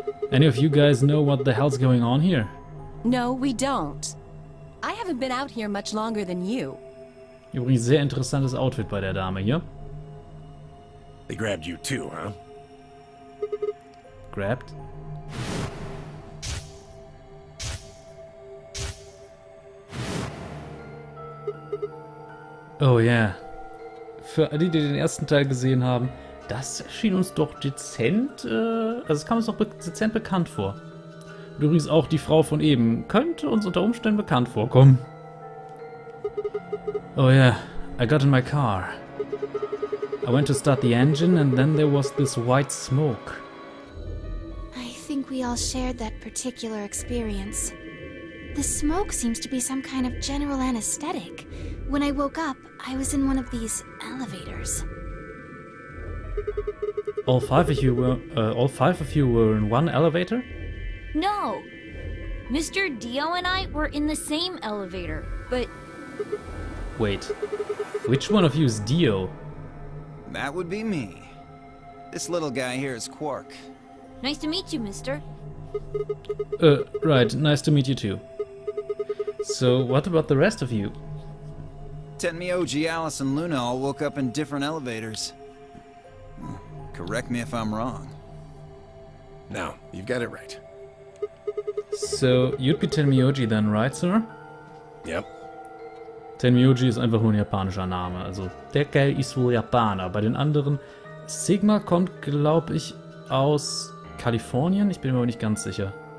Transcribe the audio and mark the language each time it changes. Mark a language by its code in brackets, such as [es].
[en] Any of you guys know what the hell's going on here? No, we don't. I haven't been out here much longer than you. [de] Übrigens sehr interessantes Outfit bei der Dame hier. [en] They grabbed you too, huh? Grabbed. [de] Oh ja. Für alle, die den ersten Teil gesehen haben, das schien uns doch dezent, also es kam uns doch dezent bekannt vor. Und übrigens auch die Frau von eben könnte uns unter Umständen bekannt vorkommen. [en] Oh yeah, I got in my car. I went to start the engine and then there was this white smoke. I think we all shared that particular experience. The smoke seems to be some kind of general anesthetic. When I woke up, I was in one of these elevators. All five of you were in one elevator? No. Mr. Dio and I were in the same elevator, but Wait, which one of you is Dio? That would be me. This little guy here is Quark. nice to meet you, mister. Right, nice to meet you too. So, what about the rest of you? Tenmyoji, Alice, and Luna all woke up in different elevators. Correct me if I'm wrong. No, you've got it right. So, you'd be Tenmyoji then, right, sir? Yep. [de] Tenmyoji ist einfach nur ein japanischer Name. Also, der Kerl ist wohl Japaner. Bei den anderen, Sigma kommt, glaube ich, aus Kalifornien. Ich bin mir aber nicht ganz sicher.